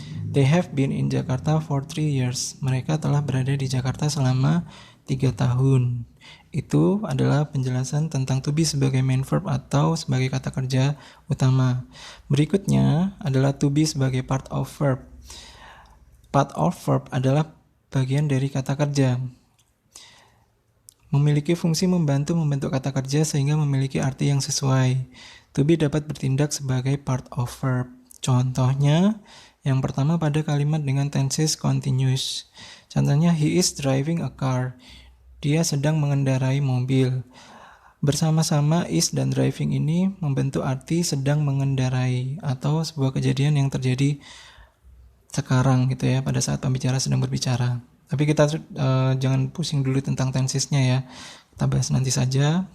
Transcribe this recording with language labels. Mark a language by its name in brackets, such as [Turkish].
[English] They have been in Jakarta for 3 years. [Indonesian] Mereka telah berada di Jakarta selama 3 tahun. Itu adalah penjelasan tentang to be sebagai main verb atau sebagai kata kerja utama. Berikutnya adalah to be sebagai part of verb. Part of verb adalah bagian dari kata kerja. Memiliki fungsi membantu membentuk kata kerja sehingga memiliki arti yang sesuai. To be dapat bertindak sebagai part of verb. Contohnya, yang pertama pada kalimat dengan tenses continuous. [English] Contohnya, he is driving a car. [Indonesian] Dia sedang mengendarai mobil. Bersama-sama is dan driving ini membentuk arti sedang mengendarai atau sebuah kejadian yang terjadi sekarang gitu ya, pada saat pembicara sedang berbicara. Tapi kita jangan pusing dulu tentang tensesnya ya. Kita bahas nanti saja.